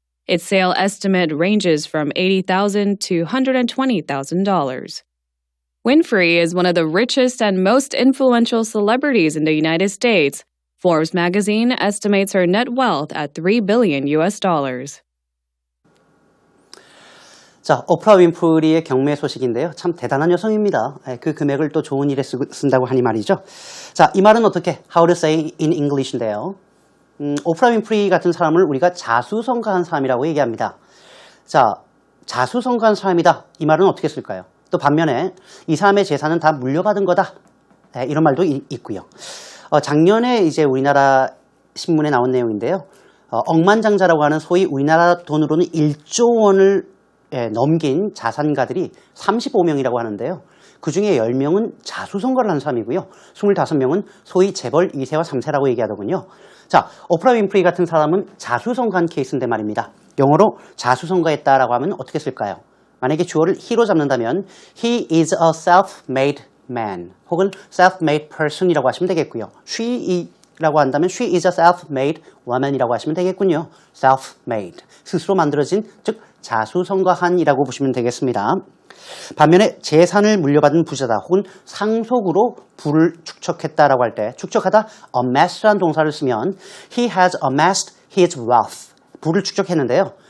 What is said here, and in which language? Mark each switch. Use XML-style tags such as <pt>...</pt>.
<en>Its sale estimate ranges from $80,000 to $120,000. Winfrey is one of the richest and most influential celebrities in the United States. Forbes magazine estimates her net wealth at $3 billion.</en> <ko>자, 오프라 윈프리의 경매 소식인데요. 참 대단한 여성입니다. 그 금액을 또 좋은 일에 쓴다고 하니 말이죠. 자, 이 말은 어떻게?</ko> <en>How to say in English인데요.</en> <ko>오프라 윈프리 같은 사람을 우리가 자수성가한 사람이라고 얘기합니다. 자, 자수성가한 사람이다. 이 말은 어떻게 쓸까요? 또 반면에 이 사람의 재산은 다 물려받은 거다. 이런 말도 있고요. 작년에 이제 우리나라 신문에 나온 내용인데요. 억만장자라고 하는 소위 우리나라 돈으로는 1조 원을 넘긴 자산가들이 35명이라고 하는데요. 그 중에 10명은 자수성가를 한 사람이고요. 25명은 소위 재벌 2세와 3세라고 얘기하더군요. 자, 오프라 윈프리 같은 사람은 자수성가한 케이스인데 말입니다. 영어로 자수성가했다라고 하면 어떻게 쓸까요? 만약에 주어를 he로 잡는다면</ko> <en>he is a self-made man</en> <ko>혹은 self-made person이라고 하시면 되겠고요. she라고 한다면</ko> <en>she is a self-made woman</en> <ko>이라고 하시면 되겠군요. self-made, 스스로 만들어진, 즉 자수성가한이라고 보시면 되겠습니다. 반면에 재산을 물려받은 부자다 혹은 상속으로 부를 축적했다라고 할 때 축적하다 amass라는 동사를 쓰면</ko> <en>he has amassed his wealth,</en> <ko>부를 축적했는데요.</ko>